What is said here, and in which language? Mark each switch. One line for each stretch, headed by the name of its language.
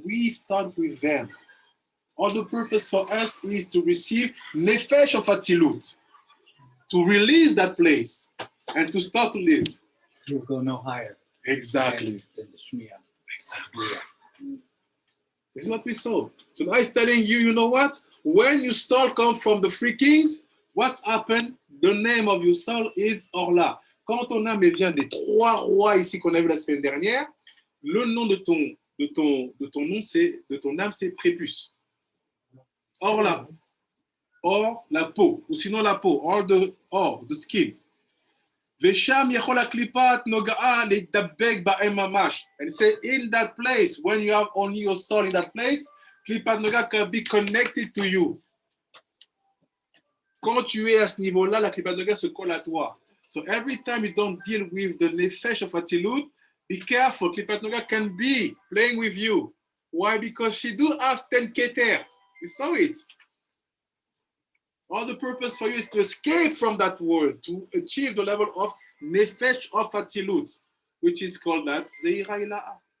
English: We start with them. All the purpose for us is to receive Nefesh of Atzilut, to release that place, and to start to live. You'll go no higher. Exactly. Than the Shmiya. Exactly. This is what we saw. So now it's telling you, you know what? When your soul comes from the 3 kings, what's happened? The name of your soul is Orla.
French: Quand ton âme vient des 3 rois ici qu'on a vu la semaine dernière, le nom de ton nom, c'est, de ton âme, c'est Prépuce. Orla. Or, la peau. Ou sinon la peau.
English: Or, the skin.
Hebrew: Vesham Yechola Klipat Nogaa Dabeg Ba'em Mamash.
English: And say in that place, when you have only your soul in that place, Klipat Noga can be connected to you.
French: Quand tu es à ce niveau-là, la Klipat Noga se colle à toi.
English: So every time you don't deal with the Nefesh of Atzilut, be careful. Klipat Noga can be playing with you. Why? Because she do have 10 keter. We saw it. All the purpose for you is to escape from that world, to achieve the level of Nefesh of Atzilut, which is called that Zeira Ila'a.